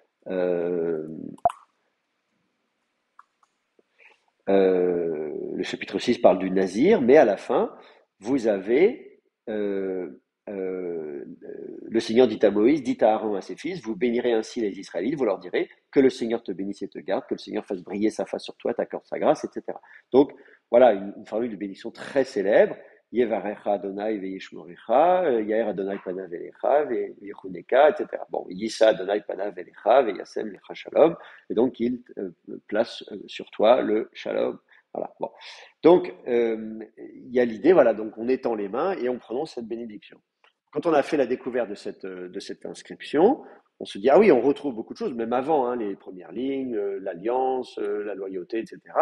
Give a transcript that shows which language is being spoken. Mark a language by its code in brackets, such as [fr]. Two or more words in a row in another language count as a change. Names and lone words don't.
[fr] Le chapitre 6 parle du Nazir, mais à la fin, vous avez le Seigneur dit à Moïse, dit à Aaron, à ses fils, vous bénirez ainsi les Israélites, vous leur direz que le Seigneur te bénisse et te garde, que le Seigneur fasse briller sa face sur toi, t'accorde sa grâce, etc. Donc voilà une formule de bénédiction très célèbre. [he] יברכך אדני וישמרך, יאר אדני פניו אליך ויחנך, etc. Bon, ישא אדני פניו אליך וישם לך שלום, [fr] et donc il place sur toi le shalom. Voilà. Bon. Donc il y a l'idée, voilà, donc on étend les mains et on prononce cette bénédiction. Quand on a fait la découverte de cette inscription, on se dit, ah oui, on retrouve beaucoup de choses, même avant, hein, les premières lignes, l'alliance, la loyauté, etc.